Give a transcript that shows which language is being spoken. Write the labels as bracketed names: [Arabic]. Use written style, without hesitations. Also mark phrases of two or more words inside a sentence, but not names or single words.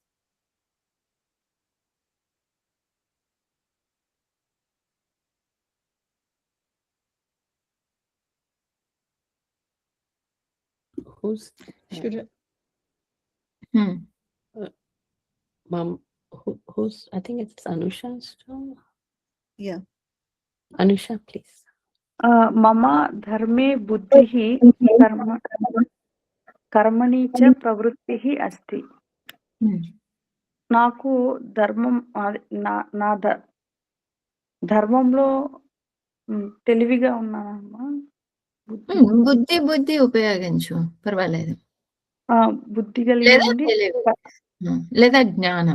[English] Who's Should mom? Who's? I think it's Anusha's turn. yeah. Anusha, please. [Sanskrit] मम धर्मे बुद्धिः कर्मणि च प्रवृत्तिः अस्ति. [Telugu] నాకు ధర్మం నా ధర్మంలో తెలివిగా ఉన్నానమ్మా. బుద్ధి ఉపయోగించు, పర్వాలేదు. బుద్ధి కలిగి ఉండి లేదా జ్ఞానం,